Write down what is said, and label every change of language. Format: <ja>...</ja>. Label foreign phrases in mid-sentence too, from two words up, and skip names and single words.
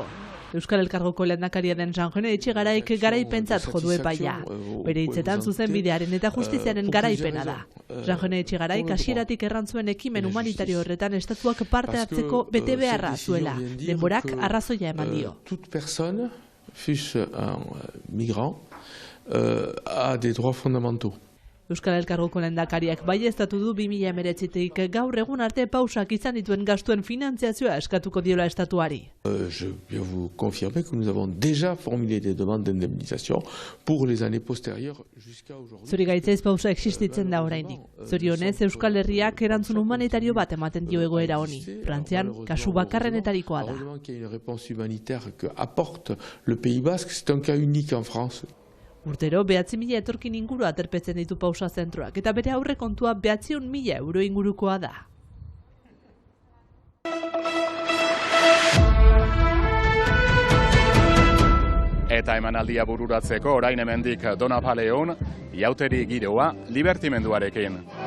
<eu>Euskal Elkargoko lehendakaria den Jean-Jone Etxegaraik garaipentzat jo du epaia. Bere hitzetan zuzenbidearen eta justiziaren garaipena da. Jean-Jone Etxegaraik hasieratik errantzuen ekimen humanitario horretan estatuak parte hartzeko bete beharra zuela. Denborak arrazoia eman dio.</eu> <fr>Toute personne, fût-ce un migrant, a des droits fondamentaux.</fr> <eu>Euskal Elkargoko lehendakariak baieztatu du 2019tik gaur egun arte pausak izan dituen gastuen finantziazioa eskatuko diola estatuari.</eu> <fr>Je peux vous confirmer que nous avons déjà formulé des demandes d'indemnisation pour les années postérieures jusqu'à aujourd'hui.</fr> <eu>Zorigaitz pausa existitzen da oraindik. Zorionez Euskal Herriak erantzun humanitario bat ematen dio egoera honi. Frantzian kasu bakarrenetarikoa da.</eu> <fr>Heureusement qu'il y a une réponse humanitaire que apporte le Pays Basque, c'est un cas unique en France.</fr> <eu>Urtero 9.000 etorkin inguru aterpetzen ditu pausa zentroak, eta bere aurrekontua 900.000 euro ingurukoa da. Eta emanaldia bururatzeko orain hemendik Donapaleon, iauteri giroa libertimenduarekin.</eu>